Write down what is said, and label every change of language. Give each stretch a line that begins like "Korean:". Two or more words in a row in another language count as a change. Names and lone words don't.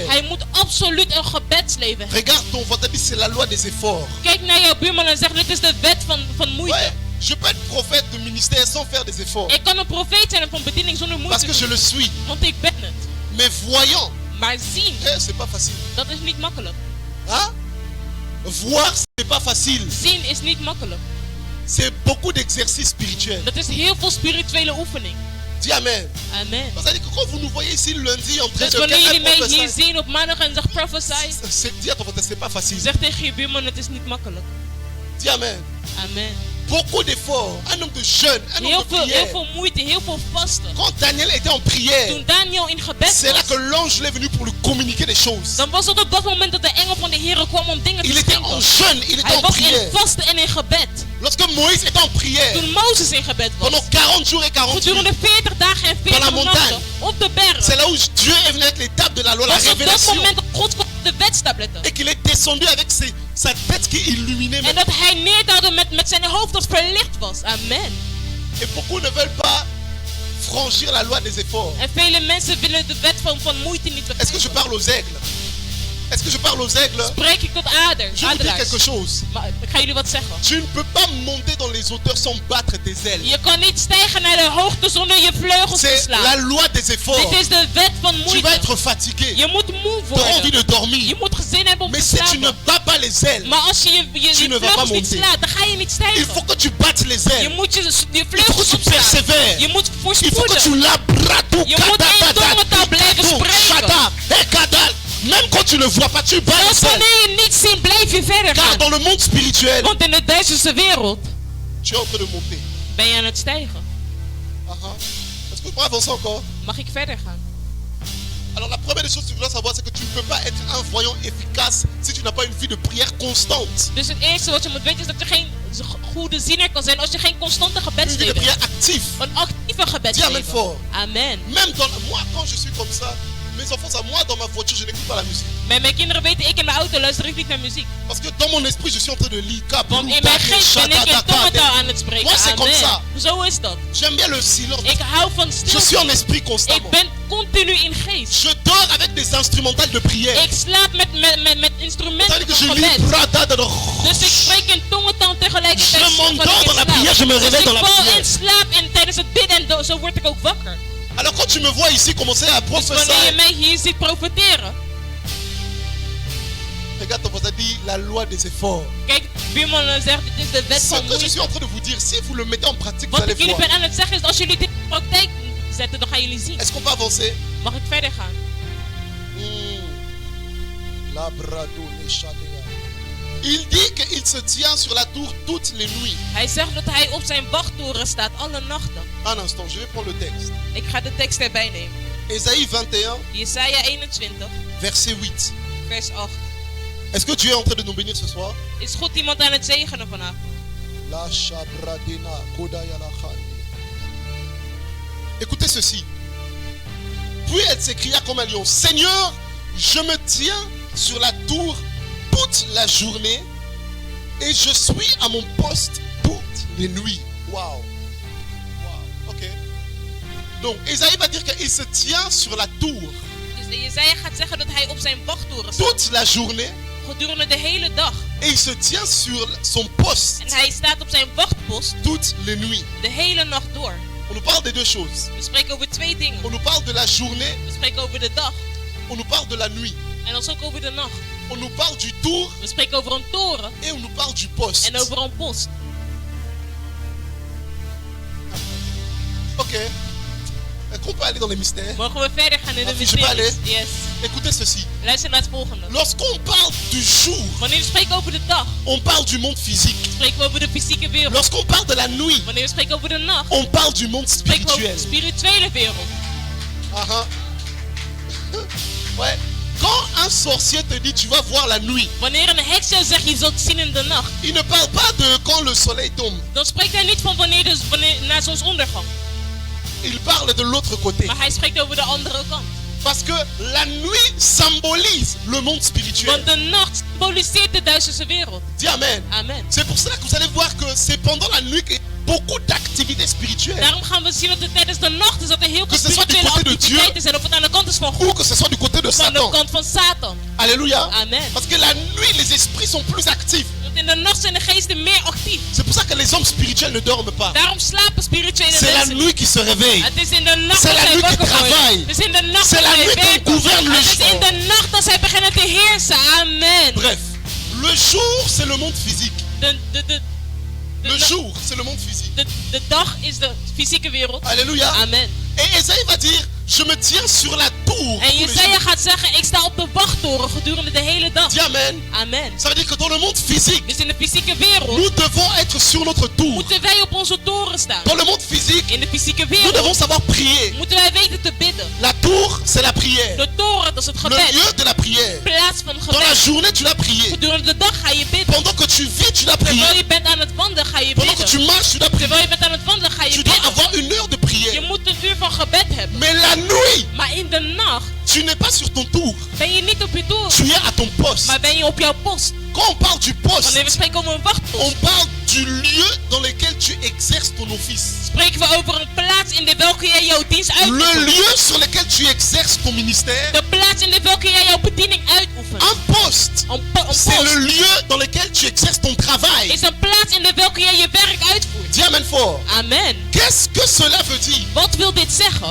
Dutch: Hij moet absoluut een gebedsleven hebben.
French: Regarde ton voisin, c'est la loi des efforts.
Dutch: Kijk naar jouw buurman en zeg, dit is de wet van moeite.
French: Ouais, je peux être prophète de ministère sans faire des efforts.
Dutch: Ik kan een profeet zijn en van bediening zonder
French: Parce
Dutch: moeite
French: que je
Dutch: doen,
French: le suis.
Dutch: want ik ben het.
French: Mais voyant,
Dutch: Maar zien,
French: c'est pas facile.
Dutch: dat is niet makkelijk.
French: Hein? Voir, c'est pas facile.
Dutch: Zien is niet makkelijk.
French: C'est beaucoup d'exercices spirituels.
Dutch: Dat is heel veel spirituele oefening.
French: Dis amen.
Dutch: Amen.
French: C'est-à-dire que quand vous nous voyez ici lundi en train
Dutch: Dus
French: de
Dutch: wanneer jullie mij hier
French: prophétiser,
Dutch: zien op maandag en zeg prophesy,
French: c'est dire à ton voisin, c'est pas facile.
Dutch: zeg tegen je buurman, het is niet makkelijk.
French: Dis amen.
Dutch: Amen.
French: Beaucoup d'efforts. Un homme de jeûne, un homme de
Dutch: Heel
French: prière.
Dutch: veel moeite, heel veel vasten.
French: Quand Daniel était en prière,
Dutch: Toen Daniel in gebed
French: c'est là que
Dutch: was,
French: l'ange est venu pour lui communiquer des choses.
Dutch: dan was het op dat moment dat de engel van de Heer kwam om dingen te
French: Il était en
Dutch: schenken.
French: jeûne, il était
Dutch: Hij
French: en
Dutch: was in
French: prière.
Dutch: vasten en in gebed.
French: Lorsque Moïse était en prière,
Dutch: Toen Mozes in gebed was,
French: pendant 40 jours et 40 nuits,
Dutch: gedurende 40 dagen en 40
French: Dans la montagne.
Dutch: nachten op de berg,
French: c'est là où Dieu est venu avec l'étape de la loi, la
Dutch: was op dat
French: révélation.
Dutch: moment dat God kwam op de wetstabletten.
French: Et qu'il est descendu avec sa tête qui est illuminée.
Dutch: En dat hij neerdaalde met zijn hoofd dat verlicht was. Amen.
French: Et beaucoup ne veulent pas franchir la loi des efforts.
Dutch: En vele mensen willen de wet van moeite niet
French: Est-ce que je
Dutch: begrijpen.
French: parle aux aigles? Est-ce que je parle aux aigles?
Dutch: Spreek ik tot
French: Je vais vous dire
Dutch: adelaars.
French: quelque chose.
Dutch: Maar ik ga jullie wat zeggen.
French: Tu ne peux pas monter dans les hauteurs sans battre tes ailes.
Dutch: Je kan niet stijgen naar de hoogte zonder je vleugels te
French: C'est la
Dutch: slaan.
French: loi des efforts.
Dutch: Dit is de wet van
French: Tu vas
Dutch: moeite.
French: être fatigué.
Dutch: Je moet moe
French: Tu auras envie
Dutch: worden.
French: de
Dutch: Je
French: dormir.
Dutch: moet zin hebben om te
French: Mais si tu ne
Dutch: slapen.
French: bats pas les ailes,
Dutch: Maar als je je
French: Tu ne vas pas
Dutch: vleugels niet
French: monter.
Dutch: slaat, dan ga je niet
French: il
Dutch: stijgen.
French: faut que tu battes les
Dutch: Je
French: ailes.
Dutch: moet je
French: Il faut que
Dutch: vleugels
French: tu
Dutch: opslaan.
French: persévères.
Dutch: Je moet
French: Il faut que tu
Dutch: voorspoeden. labrato Je moet in tongentaal blijven spreken.
French: Même quand tu ne vois pas, tu bats
Dutch: Zelfs
French: les ailes.
Dutch: wanneer je niet ziet, blijf je verder
French: Car
Dutch: gaan.
French: dans le monde spirituel,
Dutch: Want in de duisterste wereld
French: tu es en train de monter.
Dutch: ben je aan het stijgen.
French: Est-ce que je peux avancer encore?
Dutch: Mag ik verder gaan?
French: Alors la première des choses que tu dois savoir, c'est que tu ne peux pas être un voyant efficace si tu n'as pas une vie de prière constante.
Dutch: Dus het eerste wat je moet weten is dat je geen goede ziener kan zijn als je geen constante
French: Une vie de
Dutch: gebedsleven
French: prière
Dutch: hebt.
French: active.
Dutch: Een actieve
French: Dis amen
Dutch: gebedsleven.
French: fort.
Dutch: Amen.
French: Même dans moi, quand je suis comme ça, mes enfants, ça, moi dans ma voiture, je n'écoute pas la musique.
Dutch: Maar mijn kinderen weten, ik in mijn auto luister ik niet naar muziek.
French: Parce que dans mon esprit, je suis en train de lire.
Dutch: Want in mijn geest ben ik in tongentaal aan het spreken.
French: Moi, c'est comme ça.
Dutch: Amen. Zo is dat.
French: J'aime bien le silence.
Dutch: Ik hou van
French: Je suis
Dutch: stilte.
French: en esprit
Dutch: Ik
French: constamment.
Dutch: ben continu in geest.
French: Je dors avec des instrumentales de prière.
Dutch: Ik slaap met
French: C'est-à-dire
Dutch: instrumenten
French: que
Dutch: van
French: je lis
Dutch: gebed. bradada. Dus ik spreek in tongentaal tegelijkertijd.
French: Je m'endors
Dutch: wanneer ik
French: dans la
Dutch: slaap.
French: prière, je me réveille
Dutch: Dus
French: dans la
Dutch: ik val
French: prière.
Dutch: in slaap en tijdens het bidden en zo word ik ook wakker.
French: Alors quand tu me vois ici commencer à
Dutch: Dus wanneer je
French: prophétiser,
Dutch: mij hier ziet profiteren.
French: regarde ton voisin dit la loi des efforts.
Dutch: Kijk, buurman zegt, dit is de wet
French: Ce
Dutch: van
French: que je suis
Dutch: moeite.
French: en train de vous dire, si vous le mettez en pratique, vous
Dutch: Wat
French: allez
Dutch: ik jullie
French: voir.
Dutch: ben aan het zeggen is, als jullie dit in praktijk zetten, dan gaan jullie zien.
French: Est-ce qu'on peut avancer?
Dutch: Mag ik verder gaan?
French: Il dit qu'il se tient sur la tour toutes les nuits.
Dutch: Hij zegt dat hij op zijn wachttoren staat alle nachten.
French: Un instant, je vais prendre le texte.
Dutch: Ik ga de tekst erbij nemen.
French: Ésaïe 21,
Dutch: Jesaja 21,
French: verset 8.
Dutch: vers 8.
French: Est-ce que Dieu est en train de nous bénir ce soir?
Dutch: Is God iemand aan het zegenen vanavond? La Shabradena, Kodaya la Khani.
French: Écoutez ceci. Puis elle s'écria comme un lion: Seigneur, je me tiens sur la tour toute la journée et je suis à mon poste toutes les nuits. Waouh. Wow. Ok. Donc, Ésaïe va dire qu'il se tient sur la tour
Dutch: Dus Jesaja gaat zeggen dat hij op zijn wachttoren staat.
French: toute la journée
Dutch: Gedurende de hele dag.
French: et il se tient sur son poste
Dutch: En hij staat op zijn wachtpost
French: toutes les nuits.
Dutch: de hele nacht door.
French: On nous parle des deux choses.
Dutch: We spreken over twee dingen.
French: On nous parle de la journée,
Dutch: We spreken over de dag.
French: on nous parle de la nuit.
Dutch: En dan ook over de nacht.
French: On nous parle du tour
Dutch: We spreken over een toren
French: et on nous parle du poste.
Dutch: en over een post.
French: Ok. Est-ce qu'on peut aller dans les mystères?
Dutch: Mogen we verder gaan in de Mag je mysteries? ballen?
French: Yes. Écoutez ceci.
Dutch: Luister naar het volgende.
French: Lorsqu'on parle du jour,
Dutch: Wanneer we spreken over de dag,
French: on parle du monde physique.
Dutch: spreken we over de fysieke wereld.
French: Lorsqu'on parle de la nuit,
Dutch: Wanneer we spreken over de nacht,
French: on parle du monde
Dutch: spreken we over de
French: spirituel.
Dutch: spirituele wereld.
French: Ouais. Quand un sorcier te dit tu vas voir la nuit,
Dutch: Wanneer een heks jou zegt je zult zien in de nacht,
French: il ne parle pas de quand le soleil tombe.
Dutch: dan spreekt hij niet van wanneer na zonsondergang.
French: Il parle de l'autre côté.
Dutch: Maar hij spreekt over de andere kant.
French: Parce que la nuit symbolise le monde spirituel.
Dutch: Want de nacht symboliseert de duisterse wereld.
French: Dis amen.
Dutch: Amen.
French: C'est pour cela que vous allez voir que c'est pendant la nuit qu'il y a beaucoup d'activités spirituelles.
Dutch: Daarom gaan we zien dat het tijdens de nacht is dat er heel veel
French: Que ce soit du
Dutch: spirituele
French: côté
Dutch: de activiteiten zijn. Of het aan de kant is van
French: Ou God, que ce soit du côté de
Dutch: van de Satan. kant van Satan.
French: Alléluia.
Dutch: Amen.
French: Parce que la nuit, les esprits sont plus actifs.
Dutch: Want in de nacht zijn de geesten meer actief.
French: C'est pour ça que les hommes spirituels ne dorment pas.
Dutch: Daarom slapen spirituele
French: C'est la
Dutch: mensen niet.
French: nuit qui se réveille.
Dutch: Het is in de nacht
French: C'est
Dutch: dat
French: la
Dutch: zij
French: nuit qui
Dutch: wakker worden.
French: travaille.
Dutch: Het is in de nacht
French: C'est
Dutch: dat
French: la
Dutch: zij
French: nuit qu'on
Dutch: werken.
French: gouverne le
Dutch: Het is in
French: jour.
Dutch: de nacht dat zij beginnen te heersen. Amen.
French: Bref, le jour, c'est le monde physique. Le
Dutch: de-
French: jour, c'est le monde physique.
Dutch: de dag is de fysieke wereld.
French: Alléluia.
Dutch: Amen.
French: Et Esaïe va dire, je me tiens sur la tour.
Dutch: En
French: tous les
Dutch: Jesaja
French: jours.
Dutch: gaat zeggen, ik sta op de wachttoren gedurende de hele dag.
French: Dis amen.
Dutch: Amen.
French: Ça veut dire que dans le monde physique,
Dutch: Dus in de fysieke wereld
French: nous devons être sur notre tour.
Dutch: moeten wij op onze toren staan.
French: Dans le monde physique,
Dutch: In de fysieke
French: nous
Dutch: wereld
French: devons savoir prier.
Dutch: moeten wij weten te bidden.
French: La tour, c'est la prière.
Dutch: De toren, dat is het
French: Le
Dutch: gebed.
French: lieu de la prière.
Dutch: Plaats van
French: Dans la
Dutch: gebed.
French: journée, tu l'as prié.
Dutch: Gedurende de dag ga je bidden.
French: Pendant que tu vis, tu l'as
Dutch: Terwijl
French: prié.
Dutch: je bent aan het wandelen, ga je
French: Pendant que tu
Dutch: bidden.
French: marches, tu l'as prié.
Dutch: Terwijl je bent aan het wandelen, ga je
French: Tu dois
Dutch: bidden.
French: avoir une heure de
Dutch: Je
French: prière.
Dutch: moet een uur van gebed hebben.
French: Mais la nuit,
Dutch: Maar in de nacht
French: tu n'es pas sur ton tour.
Dutch: ben je niet op je toren.
French: Tu es à ton poste.
Dutch: Maar ben je op jouw post.
French: Quand on parle du poste,
Dutch: Wanneer we spreken over een wachtpost,
French: on parle du lieu dans lequel tu exerces ton office.
Dutch: spreken we over een plaats in de welke jij jouw dienst
French: Le
Dutch: uitoefent.
French: lieu sur lequel tu exerces ton ministère.
Dutch: De plaats in de welke jij jouw bediening uitoefent.
French: Un poste,
Dutch: Een
French: c'est
Dutch: post
French: le lieu dans lequel tu exerces ton travail.
Dutch: is een plaats in de welke jij je werk uitvoert.
French: Dis amen fort.
Dutch: Amen.
French: Qu'est-ce que cela veut dire?
Dutch: Wat wil dit zeggen?